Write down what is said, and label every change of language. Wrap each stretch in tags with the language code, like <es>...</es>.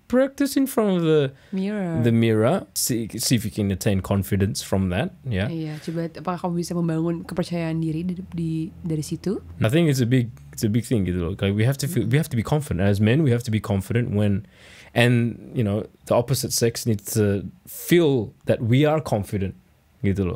<en>Practice in front of the mirror. See if you can attain confidence from that. Yeah.</en> <id>Iya, coba apakah kamu bisa membangun kepercayaan diri dari situ?</id> <en>I think it's a big thing</en> <id>gitu loh.</id> <en>Like we have to be confident as men. We have to be confident and you know the opposite sex needs to feel that we are confident</en> <id>gitu loh.</id>